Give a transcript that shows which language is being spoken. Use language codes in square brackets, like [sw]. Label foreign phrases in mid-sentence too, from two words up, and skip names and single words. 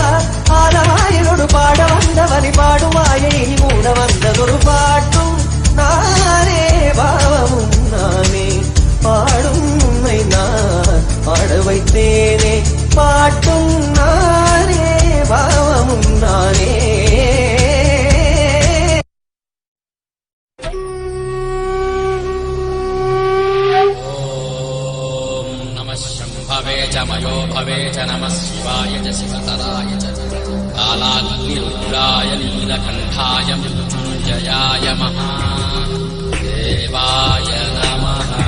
[ta] ஆலவாயிலோடு பாட வந்தவனி பாடும் வாயை மூட வந்ததொரு பாட்டும் நானே பாவமும் நானே. பாடும் உன்னை நான் பாட வைத்தேனே. பாட்டும் நானே பாவமும் நானே. [sa] मयो भवे च नमः शिवाय च शिवतराय च कालाग्निरुद्राय नीलकण्ठाय मृत्युञ्जयाय महादेवाय नमः।